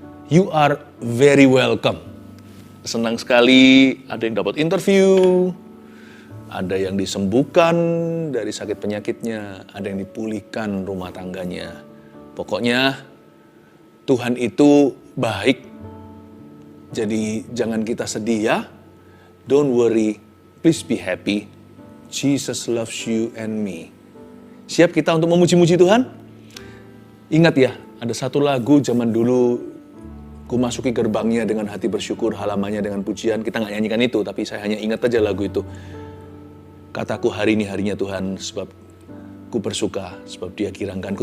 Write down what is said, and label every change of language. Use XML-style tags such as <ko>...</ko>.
<en>You are very welcome.</en> <id>Senang sekali ada yang dapat interview, ada yang disembuhkan dari sakit penyakitnya, ada yang dipulihkan rumah tangganya. Pokoknya Tuhan itu baik. Jadi jangan kita sedih ya.</id> <en>Don't worry, please be happy. Jesus loves you and me.</en> <id>Siap kita untuk memuji-muji Tuhan? Ingat ya, ada satu lagu zaman dulu, ku masuki gerbangnya dengan hati bersyukur, halamannya dengan pujian. Kita nggak nyanyikan itu, tapi saya hanya ingat aja lagu itu. Kataku hari ini harinya Tuhan, sebab ku bersuka, sebab Dia girangkanku.</id>